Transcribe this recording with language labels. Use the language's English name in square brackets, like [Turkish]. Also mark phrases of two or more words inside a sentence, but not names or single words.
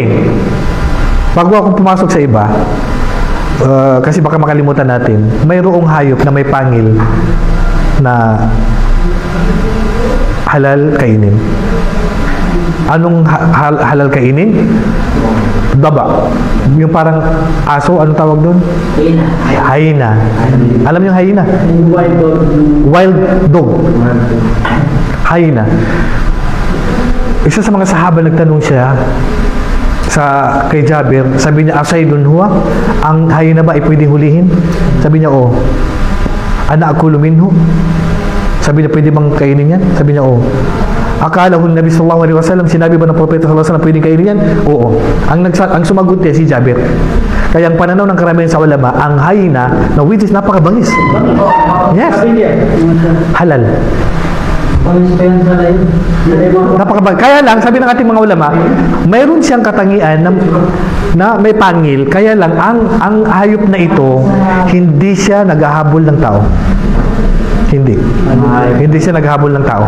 [Filipino] Bago akong pumasok sa iba, kasi baka makalimutan natin, mayroong hayop na may pangil na halal kainin. Anong halal kainin? Daba. Yung parang aso, anong tawag doon? Hyena. Alam niyo hyena? [English] Wild dog. [Filipino] Hyena. Isa sa mga sahaba nagtanong siya kay Jabir, sabi niya, [Arabic] أصيد هو, [Filipino] ang hyena ba ay pwedeng hulihin? Sabi niya, oo. [Arabic] أنا آكل منه? [Filipino] Sabi niya, pwede bang kainin yan? Sabi niya, oo. Akala Nabi [Arabic] صلى الله عليه وسلم, [Filipino] sinabi ba ng propeta [Arabic] صلى الله عليه وسلم [Filipino] pwedeng kainin yan? Oo. Ang sumagot niya si Jabir. Kaya ang pananaw ng karamihan sa ulama, ang hyena na [English] which is [Filipino] napakabangis. Yes. Halal. Napakabagay. Kaya lang, sabi ng ating mga ulama, mayroon siyang katangian na may pangil, kaya lang, ang hayop na ito, hindi siya naghahabol ng tao. Hindi. Hindi siya naghahabol ng tao.